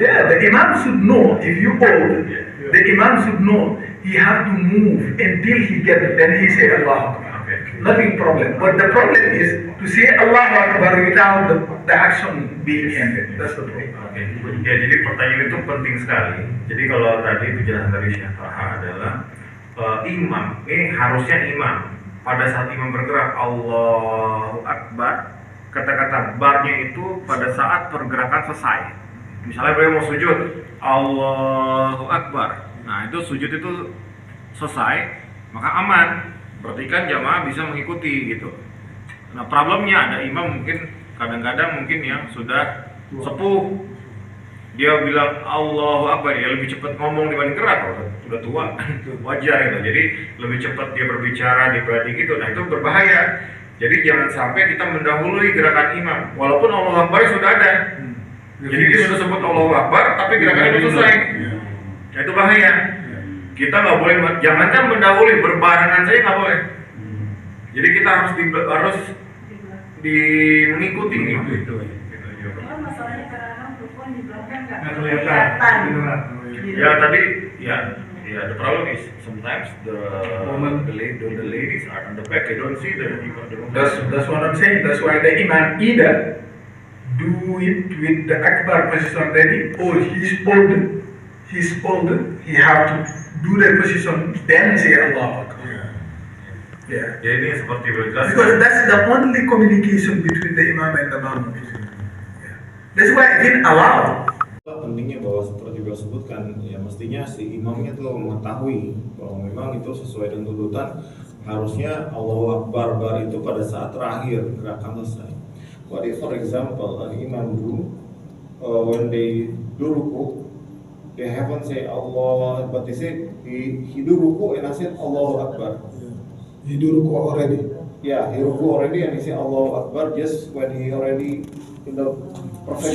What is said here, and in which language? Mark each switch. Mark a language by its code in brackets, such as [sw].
[en] Yeah, the imam should know. If you old, Yeah. the imam should know he have to move until he get it. Then he say Allah Akbar. Okay. Nothing problem. But the problem is to say Allah Akbar without the action being ended. That's the problem. [id] Oke, ya jadi pertanyaan itu penting sekali. Jadi kalau tadi penjelasan dari Syekh Taha adalah imam, ini harusnya imam pada saat imam bergerak Allahu Akbar, kata-kata barnya itu pada saat pergerakan selesai. Misalnya beliau mau sujud Allahu Akbar, nah itu sujud itu selesai, maka aman. Berarti kan jamaah bisa mengikuti gitu. Nah problemnya ada imam mungkin kadang-kadang mungkin yang sudah sepuh, dia bilang Allahu Akbar, ya lebih cepat ngomong dibanding gerak, kalau sudah tua wajar gitu. Jadi lebih cepat dia berbicara dibanding gitu. Nah itu berbahaya. Jadi jangan sampai kita mendahului gerakan imam, walaupun Allahu Akbar sudah ada. Jadi dia sudah sebut Allahu Akbar, tapi gerakannya belum selesai. Nah, itu bahaya. Kita nggak boleh, jangankan mendahului, berbarengan saja nggak boleh. Jadi kita harus mengikuti gitu. Kalau masalahnya karena mikrofon di belakang nggak kelihatan. Ya tadi ya [en] the problem is sometimes the ladies are on the back, they don't see the That's what I'm saying. That's why the imam either do it with the Akbar position ready, or he's older. He have to do the position then say Allah Akbar. Yeah. [id] Ya ini seperti berjelas. [en] Because that's the only communication between the imam and the ma'mum. Yeah. That's why it didn't allow. [id] Pentingnya bahwa seperti beliau sebutkan, ya mestinya si imamnya tuh mengetahui bahwa memang itu sesuai dengan tuntutan, harusnya Allahu Akbar bar itu pada saat terakhir gerakan selesai. [en] What if for example an imam do when they do ruku, they haven't say Allah, but they say he do ruku and I said Allahu Akbar. He do ruku already. Yeah, he ruku already and he say Allahu Akbar just when he already in the perfect.